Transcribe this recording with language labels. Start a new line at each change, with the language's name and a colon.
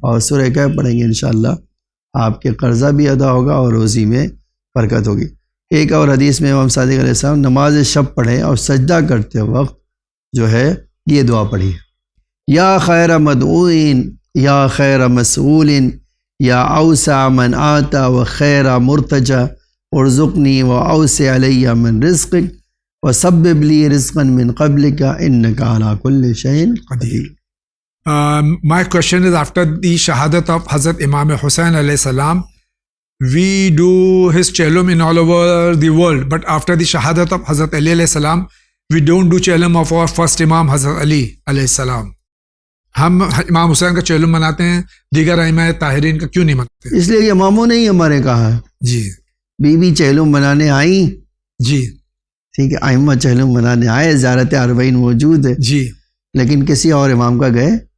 Urdu: اور سورہ کہف پڑھیں گے انشاءاللہ آپ کے قرضہ بھی ادا ہوگا اور روزی میں برکت ہوگی۔ ایک اور حدیث میں امام صادق علیہ السلام نماز شب پڑھیں اور سجدہ کرتے وقت جو ہے یہ دعا پڑھی،
Arabic: یا خیر مدعوین یا خیر مسئول یا اوسع من آتا و خیر مرتجا ارزقنی و اوسع علی من رزقک وسبب لی رزقا من قبلک انک علی کل شیء قدیر۔
English: My question is, after the shahadat of Hazrat Imam Hussain alayhi salam, we do his chelum in all over the world, but after the shahadat of Hazrat Ali alayhi salam, we don't do chelum of our first Imam Hazrat Ali alayhi salam.
Urdu: ہم امام حسین کا چہلم مناتے ہیں، دیگر ائمہ طاہرین کا کیوں نہیں مناتے؟ اس لیے کہ اماموں نے ہی ہمارے کہا ہے. جی بی بی چہلم منانے آئیں، جی ٹھیک ہے، ائمہ چہلم منانے آئے، زیارت اربعین موجود ہے، جی. لیکن کسی اور امام کا گئے